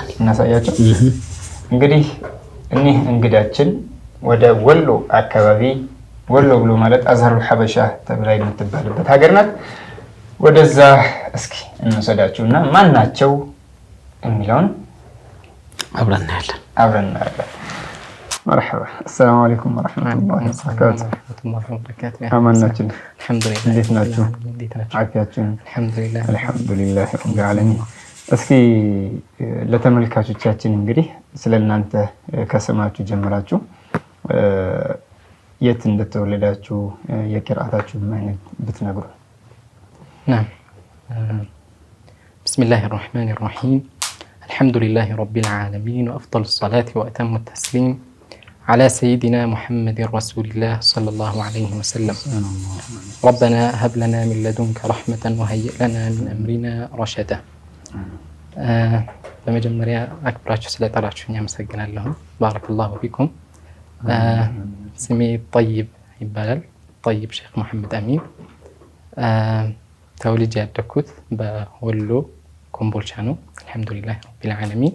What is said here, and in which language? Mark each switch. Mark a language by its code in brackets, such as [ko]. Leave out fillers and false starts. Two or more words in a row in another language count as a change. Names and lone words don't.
[am] እናሳያቸው እንግዲህ እኒህ እንግዳችን ወደ ወሎ አካባቢ ወሎ ብሎ ማለት [ar] أزهر الحبشة [am] ተብላ የምትባልበት ሀገር ናት ወደዛ እስኪ እንሰዳቸውና ማን ናቸው የሚለውን አብረን እናያለን [ar] مرحبا السلام عليكم ورحمة الله وبركاته أماناتكم الحمد لله [am] እንዴት ናችሁ አፊያችሁ [ar] الحمد لله رب العالمين [am] እስኪ ለተመልካቾቻችን እንግዲህ ስለናንተ ከስማችሁ ጀምራችሁ የት እንደተወለዳችሁ የቂራአታችሁ አይነት ብትነግሩ [ar] نعم بسم الله الرحمن الرحيم الحمد لله رب العالمين وأفضل الصلاة وأتم التسليم على سيدنا محمد رسول الله صلى الله عليه وسلم ربنا هب لنا من لدنك رحمة وهيئ لنا من أمرنا رشدا [am] በመጀመሪያ አክብራችሁ ስለጠራችሁኝ አመሰግናለሁ [ar] بارك الله فيكم [am] ስሜ ጠይብ ይባላል ጠይብ ሼክ መሐመድ አሚን ተወልጄ ያደግኩት በወሎ ኮምቦልቻ ነው [ar] الحمد لله رب العالمين